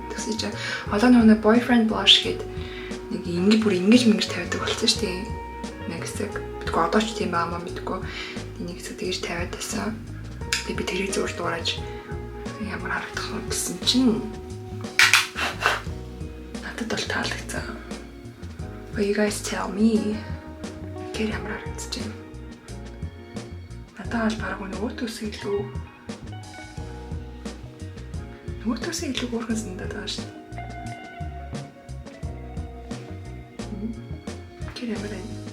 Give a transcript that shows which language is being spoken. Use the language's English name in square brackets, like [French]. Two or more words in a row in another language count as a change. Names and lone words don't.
[Mongolian] Тэгсэн чинь одоо нэг [English] boyfriend blush [Mongolian] гээд нэг ингэ бүр ингэж тавьдаг болсон шүү дээ. Нэг хэсэг битгүү одоо ч тийм баамаа мэдгүй нэг хэсэг тэгж тавиад байсан. Би тэрийг зурж дуурайж ямар харагдах вэ гэсэн чинь надад бол таалагдсан. [English] But you guys tell me [Mongolian] гэр ямар харагдаж байна. Надад баг нөгөөтөөс илүү уурхан сандаад байгаа шүү дээ. Гэр ямар байна?